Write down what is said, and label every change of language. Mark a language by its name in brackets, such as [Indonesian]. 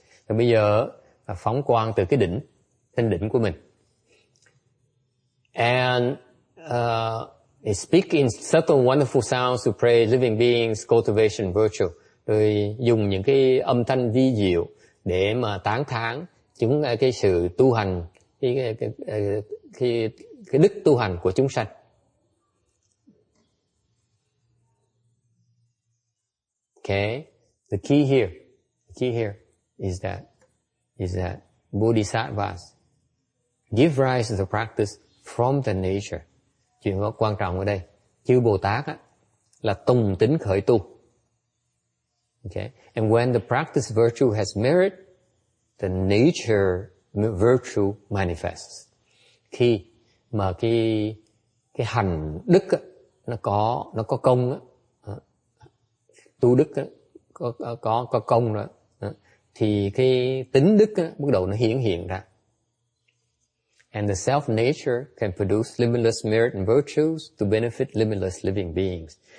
[Vietnamese] Rồi bây giờ phóng quang từ cái đỉnh, trên đỉnh của mình. [English] And he speak in subtle wonderful sounds to praise living beings, cultivation virtue. [Vietnamese] Rồi dùng những cái âm thanh vi diệu để mà tán thán chúng cái sự tu hành, cái đức tu hành của chúng sanh. [English] Okay, the key here is that bodhisattvas give rise to the practice from the nature. [Vietnamese] Chuyện có quan trọng ở đây, chư Bồ Tát á, là tùng tính khởi tu. [English] Okay, and when the practice virtue has merit, the nature virtue manifests. [Vietnamese] Khi mà cái hành đức á, nó có công á, tu đức á, có công đó, thì cái tính đức á, bắt đầu nó hiển hiện ra. [English] And the self nature can produce limitless merit and virtues to benefit limitless living beings.